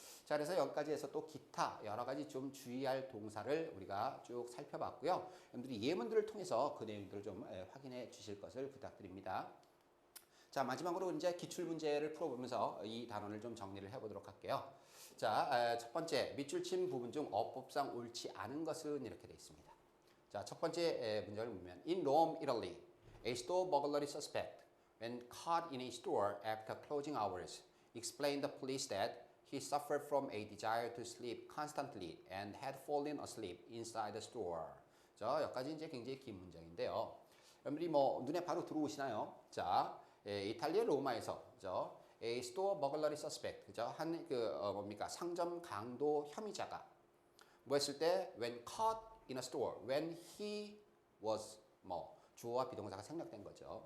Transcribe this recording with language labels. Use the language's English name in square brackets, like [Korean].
[Korean] 자, 그래서 여기까지 해서 또 기타 여러 가지 좀 주의할 동사를 우리가 쭉 살펴봤고요. 여러분들이 예문들을 통해서 그 내용들을 좀 확인해 주실 것을 부탁드립니다. 자, 마지막으로 이제 기출문제를 풀어보면서 이 단원을 좀 정리를 해보도록 할게요. 자, 첫 번째 밑줄 친 부분 중 어법상 옳지 않은 것은 이렇게 되어 있습니다. 자, 첫 번째 문제를 보면 [English] In Rome, Italy, a store burglary suspect when caught in a store after closing hours explained the police that he suffered from a desire to sleep constantly and had fallen asleep inside the store. [Korean] 자, 여기까지 이제 굉장히 긴 문장인데요. 여러분들이 눈에 바로 들어오시나요? 자, 이탈리아 로마에서 그죠? [English] A store burglary suspect, [Korean] 그죠? 뭡니까? 상점 강도 혐의자가 뭐 했을 때 [English] when caught in a store, when he was [Korean] 주어와 비동사가 생략된 거죠.